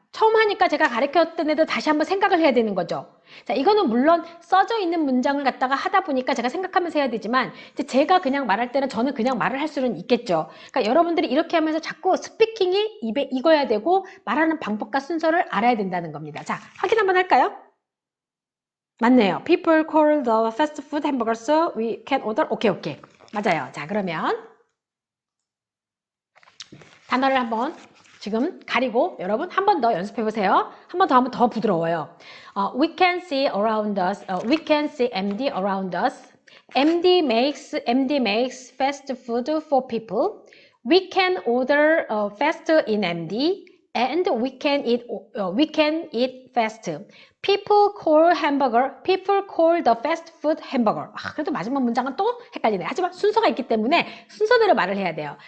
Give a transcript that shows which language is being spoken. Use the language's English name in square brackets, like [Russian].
[Korean] 처음 하니까 제가 가르쳤던 애도 다시 한번 생각을 해야 되는 거죠. 자, 이거는 물론 써져 있는 문장을 갖다가 하다 보니까 제가 생각하면서 해야 되지만, 이제 제가 그냥 말할 때는 저는 그냥 말을 할 수는 있겠죠. 그러니까 여러분들이 이렇게 하면서 자꾸 스피킹이 입에 익어야 되고 말하는 방법과 순서를 알아야 된다는 겁니다. 자, 확인 한번 할까요? 맞네요. [English] People call the fast food hamburgers. We can order. [Korean] 오케이. 맞아요. 자, 그러면 단어를 한번 지금 가리고 여러분 한 번 더 연습해 보세요. 한 번 더 하면 더 부드러워요. [English] We can see around us. We can see MD around us. MD makes fast food for people. We can order fast in MD, and we can eat fast. People call the fast food hamburger. [Korean] 그래도 마지막 문장은 또 헷갈리네. 하지만 순서가 있기 때문에 순서대로 말을 해야 돼요.